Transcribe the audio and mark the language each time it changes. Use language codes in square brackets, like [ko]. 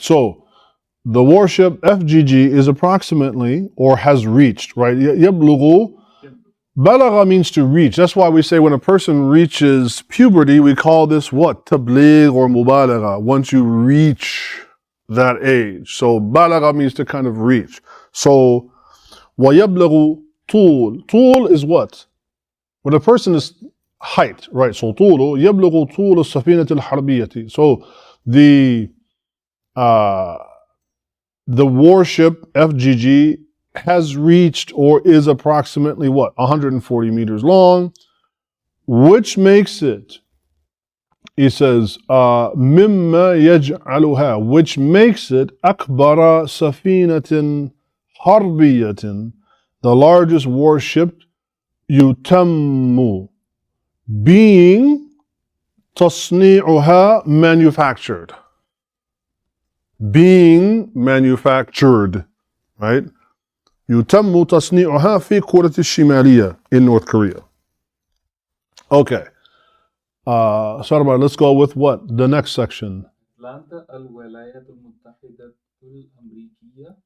[en] So the warship FGG is approximately or has reached, right? يبلغ. Balagha means to reach. That's why we say when a person reaches puberty, we call this what? Tabligh or mubalagha. Once you reach that age. So balagha means to kind of reach. [ar] So وَيَبْلَغُ طُول. [en] طُول is what? When a person is height, right? [ar] So طُول يَبْلَغُ طُول السَّفِينَةِ الْحَرْبِيَّةِ. [en] So the warship FGG has reached or is approximately what? 140 meters long, which makes it, he says, [ar] مِمَّا يَجْعَلُهَا, [en] which makes it [ar] أَكْبَرَ سَفِينَةٍ حَرْبِيَّةٍ, [en] the largest warship, يُتَمُّ, being تَصْنِيعُهَا, manufactured. Being manufactured, right? [ar] يتم تصنيعها في كورة الشمالية [en] in North Korea. Okay. Sarbar, let's go with what? The next section. [ar] أتلانتا الولايات المتحدة الأمريكية